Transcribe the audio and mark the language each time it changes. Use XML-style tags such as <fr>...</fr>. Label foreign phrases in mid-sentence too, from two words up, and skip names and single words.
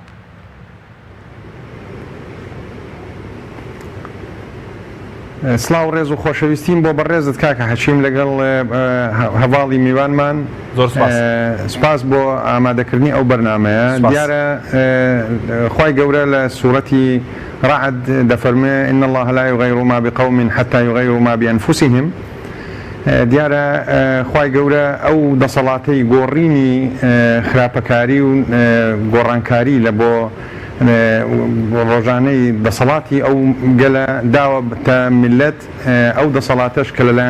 <ckb>سلااو ڕێز و خۆشەویستیم بۆ بەڕێزت کاکە حەچیم لەگەڵ هەواڵی میوانمان زۆر سپاس بۆ ئامادەکردنی ئەو بەرنامەیە دیارە خوای گەورە لە سوورەتی ڕعد دەفەرمێ</ckb> <ar>إن الله لا يغير ما بقوم حتى يغيروا ما بأنفسهم</ar> <ckb>دیارە خوای گەورە ئەو دەسەڵاتەی گۆڕینی خراپەکاری و گۆڕانکاری لە بۆ ڕۆژانەی دەسەڵاتی ئەو گەلە داوە تا میلەت ئەو دەسەڵاتەش کە لەلایەن</ckb>